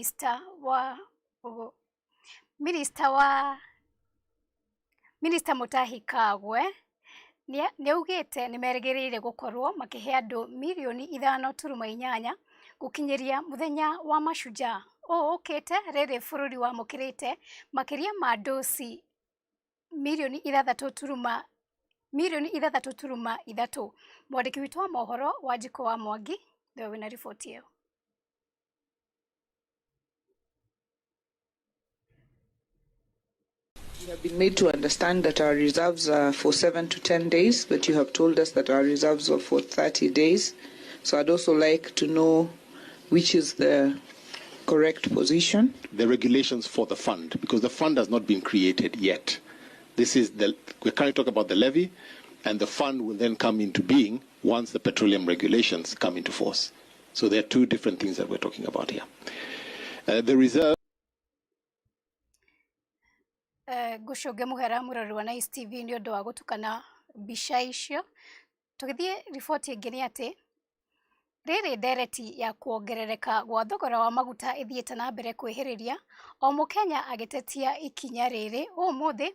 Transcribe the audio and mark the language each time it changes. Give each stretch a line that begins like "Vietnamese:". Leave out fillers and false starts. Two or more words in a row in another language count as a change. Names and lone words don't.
Kikuyu: Minister Mutahi Kagwe niaugite nimerĩgĩrĩire gukorwo makihe andu milioni 5.8 gukinyiria muthenya wa mashujaa ukite riri bururi wa mukirite makiria ma dosi milioni 6.3. Mwandiki witu wa mohoro Wanjiko wa Mwangi ndio wina ripoti hiyo.
English: We have been made to understand that our reserves are for 7 to 10 days, but you have told us that our reserves are for 30 days. So I'd also like to know which is the correct position. The regulations for the fund, because the fund has not been created yet. We're currently talking about the levy, and the fund will then come into being once the petroleum regulations come into force. So there are two different things that we're talking about here. The reserve.
Kikuyu: Gushoge muhera murari wa Nice TV ni undu wa gutukana mbica icio tugithie riboti ingĩ ati riri ndereti ya kuongerereka gwa thogora wa maguta ithiĩte na mbere kwĩhĩrĩria o Mukenya agĩtetia ikinya rĩrĩ ũmũthĩ.